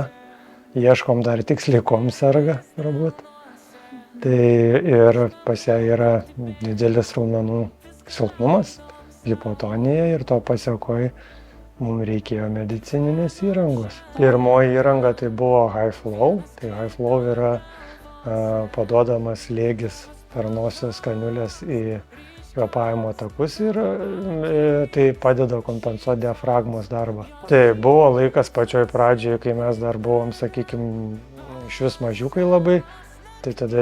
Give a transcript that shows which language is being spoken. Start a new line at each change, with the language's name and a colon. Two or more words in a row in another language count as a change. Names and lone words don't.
Lithuanian: Ieškom dar tiksliai, kuom serga, turbūt. Tai ir pas ją yra didelis raumenų silpnumas, hipotonija ir to pasiekoje mums reikėjo medicininės įrangos. Pirmoji įranga tai buvo
English: high flow.
Lithuanian: Tai
English: high flow
Lithuanian: yra paduodamas slėgis per nosies kaniulės į kvėpavimo takus ir tai padeda kompensuoti diafragmos darbą. Tai buvo laikas pačioj pradžioje, kai mes dar buvom, sakykime, iš vis mažiukai labai, tai tada